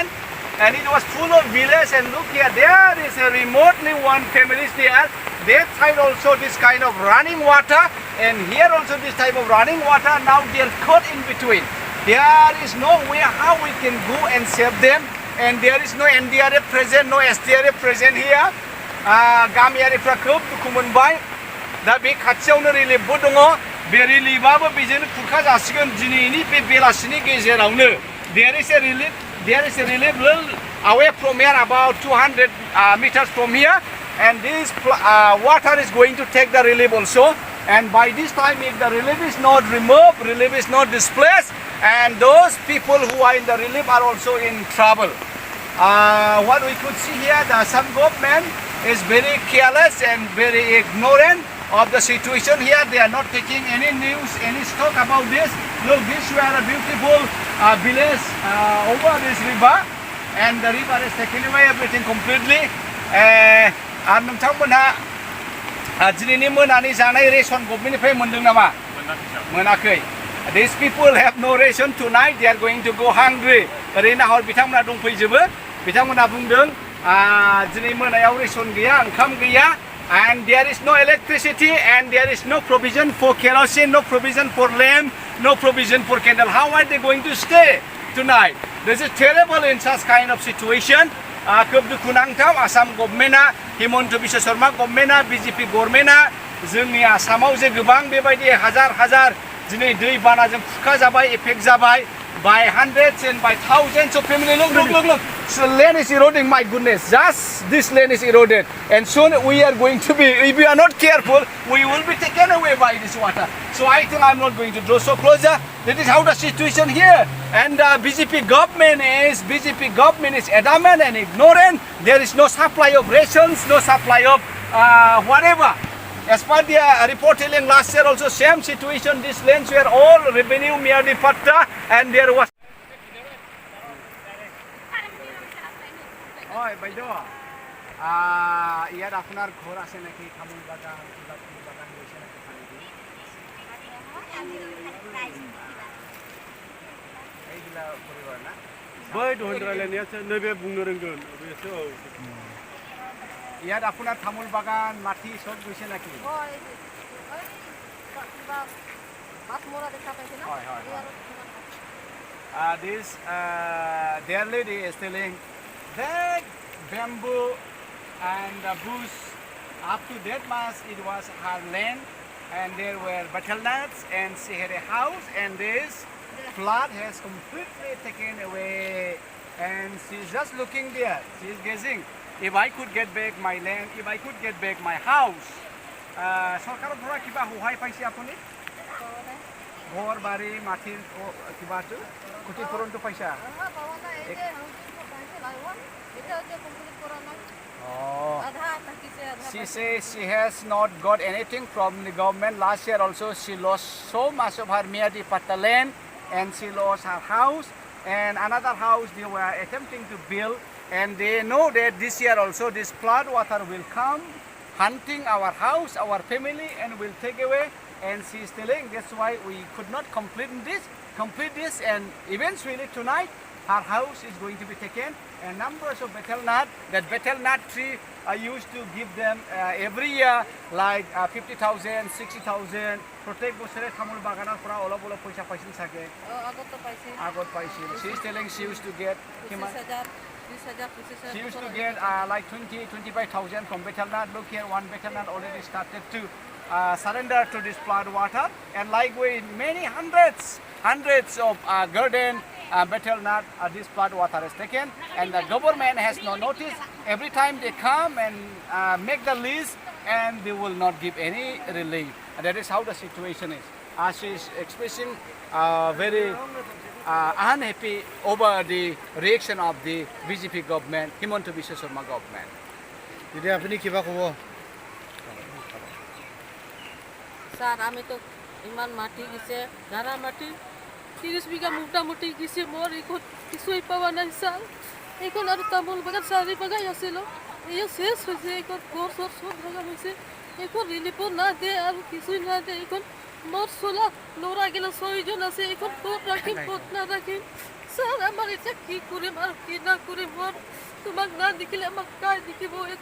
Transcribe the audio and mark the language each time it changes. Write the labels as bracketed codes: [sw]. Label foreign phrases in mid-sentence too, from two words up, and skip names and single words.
[en] And it was full of villages. And look here, there is a remotely one family there. That side also this kind of running water, and here also this type of running water. Now they are caught in between. There is no way how we can go and save them, and there is no NDRF present, no SDRF present here. [brx] गामियारिफ्रा खोब दुखु मोनबाय दा बे खाथियावनो रिलिफबो दङ बे रिलिफआबो बेजोंनो खुरखा जासिगोन दिनैनि बे बेलासिनि गेजेरावनो [en] there is a relief little away from here about 200 meters from here, and this water is going to take the relief also. And by this time, if the relief is not removed, relief is not displaced, and those people who are in the relief are also in trouble. What we could see here, the Assam government is very careless and very ignorant of the situation here. They are not taking any news, any stock about this. Look, this were a beautiful village over this river, and the river is taking away everything completely. [brx] And नोंथांमोनहा दिनैनि मोनानि जानाय रेशन गभर्नमेन्टनिफ्राय मोनदों नामा? मोनाखै. [en] These people have no ration tonight. They are going to go hungry. [brx] ओरैनो हर बिथांमोना दंफैजोबो. बिथांमोना बुंदों दिनै मोनायाव रेशन गैया, ओंखाम गैया, [en] and there is no electricity, and there is no provision for kerosene, no provision for lamp, no provision for candle. How are they going to stay tonight? This is terrible in such kind of situation. [brx] खोब दुखुनांथाव आसाम गभर्नमेन्टआ हिमन्त बिश्व शर्मा गभर्नमेन्टआ बिजेपि गभर्नमेन्टआ जोंनि आसामाव जे गोबां बेबायदि हाजार दिनै दै बानाजों खुरखा जाबाय, एफेक्ट जाबाय [en] by hundreds and by thousands of family. [brx] Look. [en] So land is eroding, my goodness. Just this land is eroded. And soon we are going to be, if we are not careful, we will be taken away by this water. So I think I'm not going to draw so closer. That is how the situation here. And BJP government is adamant and ignorant. There is no supply of rations, no supply of whatever. As per the report telling last year also same situation, these lands were all revenue merely patta, and there was [as] Oi বাইদেউ ইয়াত আপোনাৰ ঘৰ আছে নেকি তামোল বাগান কিবা তামোল বাগান হৈছে নেকি এইগিলা পৰিবাৰ না [brx] बै দহन्द्रायलायनाया नैबे बुंनो रोंगोन बेसो [as] ইয়াত আপোনাৰ তামোল বাগান মাটি সব গৈছে নেকি হয় বাসমৰা দেখা পাইছে না হয় [en] this their lady is telling that bamboo and the bush up to that much it was her land, and there were butternut, and she had a house, and this flood has completely taken away, and she's just looking there, she's gazing. If I could get back my land, if I could get back my house, সরকাৰৰ পৰা কিবা সহায় পাইছে আপুনি ঘৰ বাৰী মাটিৰ কিবাটো ক্ষতিপূৰণটো পাইছা She says she has not got anything from the government. Last year also she lost so much of her Miadi Patta land, and she lost her house, and another house they were attempting to build, and they know that this year also this flood water will come hunting our house, our family, and will take away. And she is telling that's why we could not complete this, and eventually tonight her house is going to be taken, and numbers of betel nut. That betel nut tree I used to give them every year like 50,000, 60,000. [as] প্রত্যেক বছরে তামোল বাগানৰ পৰা অলপ অলপ পইচা পাইছিল চাগে আগত পাইছে আগত পাইছিল [en] she is telling she used to get কিমান 20,000 she used to get like 25,000 from betel nut. Look here, one betel nut already started to surrender to this flood water, and like with many hundreds of garden betel nut, this flood water is taken, and the government has no notice. Every time they come and make the list, and they will not give any relief. And that is how the situation is. She is expressing very unhappy over the reaction of the BJP government, Himanta Biswa Sarma government. [as] এতিয়া আপুনি কিবা ক'ব স্যার আমি তো ইমান মাটি গেছে গাড়া মাটি 30 বিঘা মোটামুটি গেছে মোর এখন কিছুই পাওয়া নাই স্যার এখন আর তামোল বাগান চারি বাগাই আছিল এই শেষ হয়েছে এখন ঘর সর সব ভাগা হয়েছে এখন রিলিফও না দে আর কিছুই না দে এখন মোর চলা লড়া গেল 6 জন আছে এখন ক'ত রাখিম ক'ত না রাখিম স্যার আমার এটা কি করিম আর কি না করিম মোর তোমাক না দেখিলে আমাক কাই দেখিব এখন